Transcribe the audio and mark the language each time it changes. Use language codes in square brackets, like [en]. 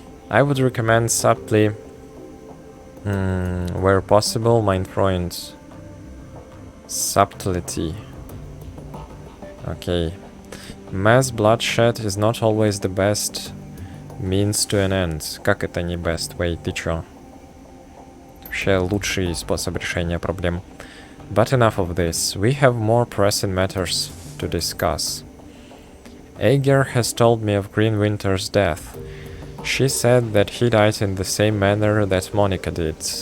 [en] I would recommend subtly, where possible, mind point. Subtlety. Okay. Mass bloodshed is not always the best means to an end. [ru] Как это не [en] best way? [ru] Ты чё? Вообще лучший способ решения проблем. [en] But enough of this. We have more pressing matters to discuss. Aegir has told me of Greenwinter's death. She said that he died in the same manner that Monica did.